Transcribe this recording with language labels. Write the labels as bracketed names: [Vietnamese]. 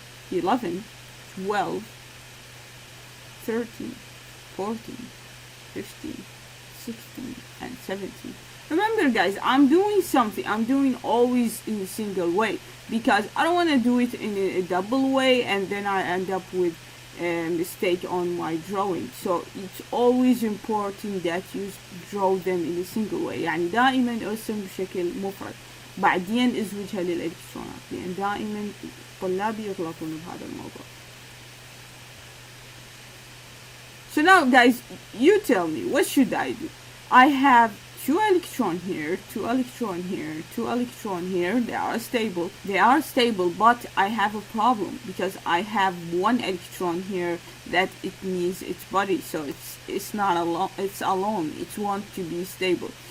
[English] 11, 12, 13, 14, 15, 16, and 17. Remember guys, I'm doing something, I'm doing always in a single way, because I don't want to do it in a double way and then I end up with a mistake on my drawing. So it's always important that you draw them in a single way. [Arabic] يعني دائما ارسم بشكل مفرد بعدين ازوجها للالكترونات، لان دائما طلابي يغلطون بهذا الموضوع. [English] So now guys, you tell me, what should I do? I have 2 electron here, 2 electron here, 2 electron here. They are stable, but I have a problem because I have 1 electron here that it needs its body, so it's not alone, it's alone, it wants to be stable.